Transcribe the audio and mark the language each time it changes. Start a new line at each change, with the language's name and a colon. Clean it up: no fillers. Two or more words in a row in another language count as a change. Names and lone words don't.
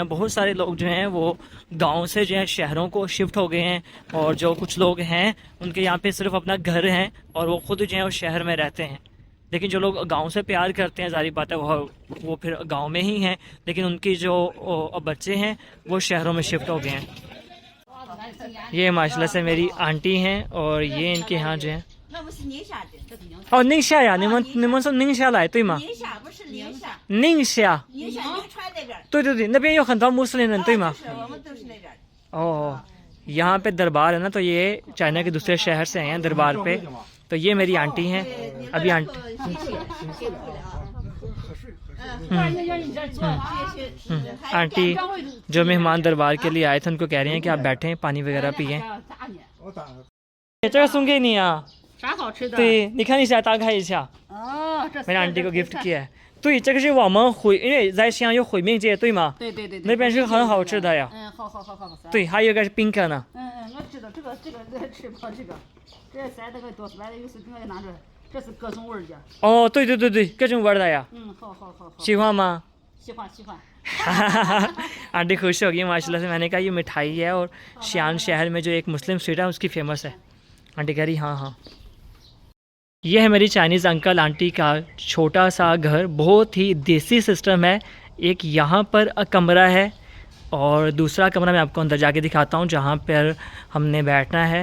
Urdu: بہت سارے لوگ جو ہیں وہ گاؤں سے جو ہے شہروں کو شفٹ ہو گئے ہیں اور جو کچھ لوگ ہیں ان کے یہاں پہ صرف اپنا گھر ہے اور وہ خود جو ہے وہ شہر میں رہتے ہیں. لیکن جو لوگ گاؤں سے پیار کرتے ہیں جاری بات ہے وہ پھر گاؤں میں ہی ہیں، لیکن ان کی جو بچے ہیں وہ شہروں میں شفٹ ہو گئے ہیں. یہ ماشاءاللہ سے میری آنٹی ہیں اور یہ ان کے یہاں جو ہے
Chinese: 那不是宁夏的，哦，宁夏呀，你们从宁夏来对吗？宁夏不是宁夏，宁夏，宁夏宁川那边。对对对，那边有很多穆斯林人对吗？是我们都是那边。
Urdu: اوہ یہاں پہ دربار ہے نا، تو یہ چائنا کے دوسرے شہر سے آئے ہیں دربار پہ. تو یہ میری آنٹی ہیں ابھی آنٹی آنٹی جو مہمان دربار کے لیے آئے تھے ان کو کہہ رہی ہیں کہ آپ بیٹھیں پانی وغیرہ پئیں.
Chinese: 这个送给你啊，啥好吃的？对，你看一下，打开一下，哦，这
Urdu: میری آنٹی کو گفٹ کیا ہے.
Chinese: 对，这个是我们因为在西安有回民街对吗？对对对对，那边是很好吃的呀。嗯，好好好好好。对，还有一个是冰可呢。我知道这个吃不这个，这塞那个多出来的有时我给拿着，这是各种味儿的。哦，对对对对，各种味儿的呀。好好好好。喜欢吗？喜欢喜欢。
Urdu: آنٹی خوش ہو گئی ماشاءاللہ سے۔ میں نے کہا یہ مٹھائی ہے اور شیان شہر میں جو ایک
English: Muslim street
Urdu: ہے اس کی فیمس ہے. آنٹی کہہ رہی ہاں ہاں. یہ ہے میری چائنیز انکل آنٹی کا چھوٹا سا گھر، بہت ہی دیسی سسٹم ہے. ایک یہاں پر کمرہ ہے اور دوسرا کمرہ میں آپ کو اندر جا کے دکھاتا ہوں جہاں پر ہم نے بیٹھنا ہے.